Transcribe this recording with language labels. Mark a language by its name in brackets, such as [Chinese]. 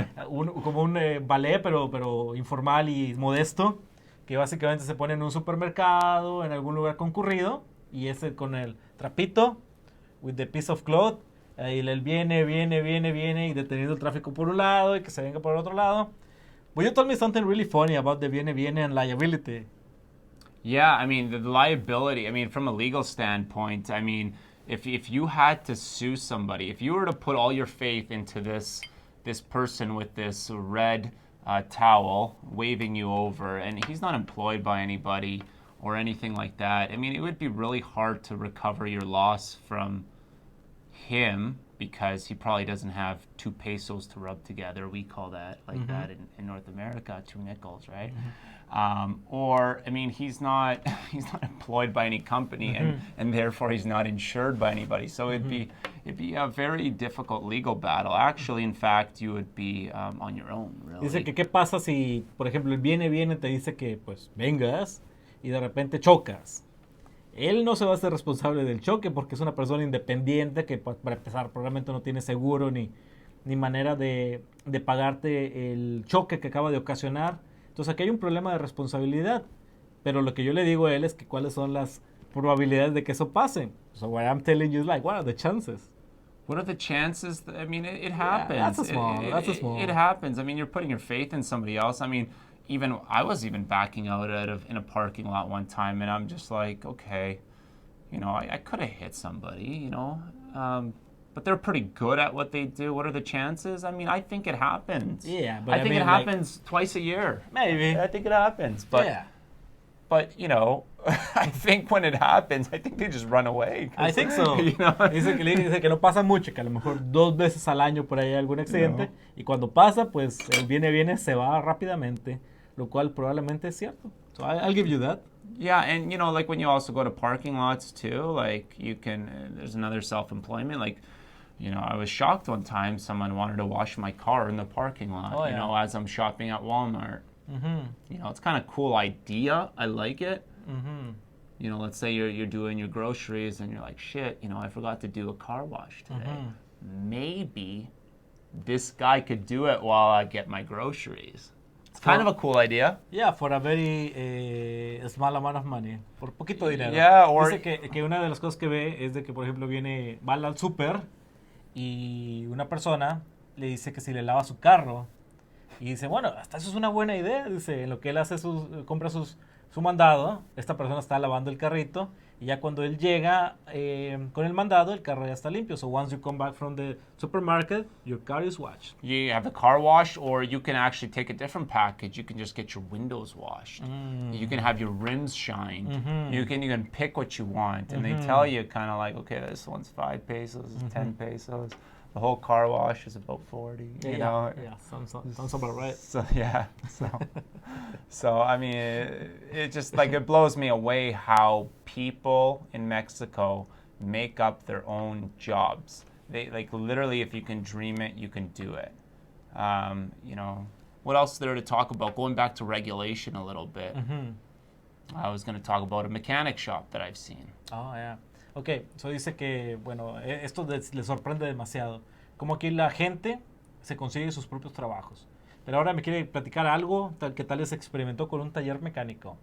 [Spanish] Como un ballet, pero informal y modesto, que básicamente se pone en un supermercado, en algún lugar concurrido, y ese con el trapito, with the piece of cloth, y el viene, y deteniendo el tráfico por un lado, y que se venga por el otro lado. [English] But you told me something really funny about the viene and liability. Yeah, I mean, the liability, I mean, from a legal standpoint, I mean, if you had to sue somebody, if you were to put all your faith into this person with this red towel waving you over, and he's not employed by anybody or anything like that, I mean, it would be really hard to recover your loss from him because he probably doesn't have 2 pesos to rub together. We call that like that in North America, 2 nickels, right? Or I mean, he's not employed by any company, and therefore he's not insured by anybody. So it'd be a very difficult legal battle. Actually, in fact, you would be on your own. Really. [Spanish] Dice que qué pasa si, por ejemplo, el viene te dice que pues vengas y de repente chocas. Él no se va a hacer responsable del choque porque es una persona independiente que, para empezar, probablemente no tiene seguro ni manera de pagarte el choque que acaba de ocasionar. Entonces aquí hay un problema de responsabilidad. Pero lo que yo le digo a él es que cuáles son las probabilidades de que eso pase. [English] So what I'm telling you is like, what are the chances? What are the chances? I mean, it happens. Yeah, that's a small. It happens. I mean, you're putting your faith in somebody else. I mean, I was even backing out in a parking lot one time, and I'm just like, okay, you know, I could have hit somebody, you know, but they're pretty good at what they do. What are the chances? I mean, I think it happens. Yeah, but I think mean, it happens twice a year. Maybe. I think it happens, but yeah. But, you know, I think when it happens, I think they just run away. I think so. You know? [Spanish] Dice que no pasa mucho, que a lo mejor 2 veces al año por ahí hay algún accidente. No. Y cuando pasa, pues el viene se va rápidamente, lo cual probablemente es cierto. [English] So I'll give you that. Yeah, and, you know, like when you also go to parking lots too, like you can, there's another self-employment, like, you know, I was shocked one time someone wanted to wash my car in the parking lot, you know, as I'm shopping at Walmart. You know, it's kind of cool idea. I like it. You know, let's say you're doing your groceries and you're like, shit, you know, I forgot to do a car wash today. Maybe this guy could do it while I get my groceries. It's kind of a cool idea. Yeah, for a very small amount of money. [Spanish] Por poquito dinero. [English] Yeah, or... [Spanish] Dice que una de las cosas que ve es de que, por ejemplo, va al súper y una persona le dice que si le lava su carro. Y dice, bueno, hasta eso es una buena idea. Dice, en lo que él hace compra su mandado, esta persona está lavando el carrito y ya cuando él llega con el mandado, el carro ya está limpio. [English] So once you come back from the supermarket, your car is washed. You have the car washed, or you can actually take a different package. You can just get your windows washed. You can have your rims shined. You can pick what you want. And they tell you kind of like, okay, this one's 5 pesos, 10 pesos. The whole car wash is about 40. You know? Yeah, sounds about right. So yeah, so I mean, it just like it blows me away how people in Mexico make up their own jobs. They like literally, if you can dream it, you can do it. You know, what else is there to talk about? Going back to regulation a little bit. I was going to talk about a mechanic shop that I've seen. Oh yeah. [Spanish] Ok, so dice que, bueno, esto le sorprende demasiado. Como aquí la gente se consigue sus propios trabajos. Pero ahora me quiere platicar algo que tal vez experimentó con un taller mecánico.